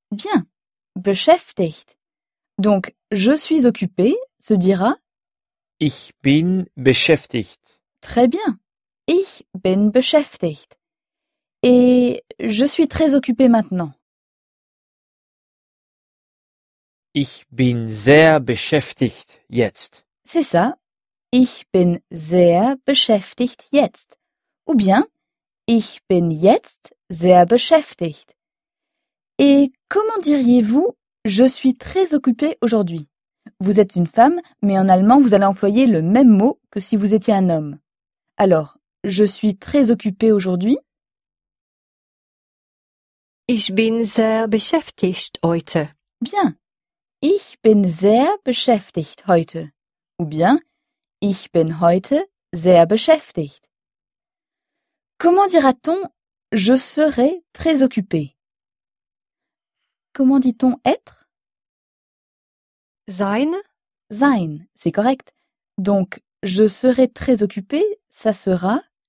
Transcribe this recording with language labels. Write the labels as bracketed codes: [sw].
[fr] Bien. Beschäftigt. Donc, je suis occupé se dira [de] ich bin beschäftigt. [fr] Très bien. [de] Ich bin beschäftigt. [fr] Et je suis très occupé maintenant. [de] Ich bin sehr beschäftigt jetzt. [fr] C'est ça. [de] Ich bin sehr beschäftigt jetzt. [fr] Ou bien, [de] ich bin jetzt sehr beschäftigt. [fr] Et comment diriez-vous je suis très occupé aujourd'hui? Vous êtes une femme, mais en allemand, vous allez employer le même mot que si vous étiez un homme. Alors, je suis très occupé aujourd'hui. [de] Ich bin sehr beschäftigt heute. [fr] Bien. [de] Ich bin sehr beschäftigt heute. [fr] Ou bien, [de] ich bin heute sehr beschäftigt. [fr] Comment dira-t-on je serai très occupé? Comment dit-on être? [de] Sein. [fr] Sein, c'est correct. Donc, je serai très occupé, ça sera.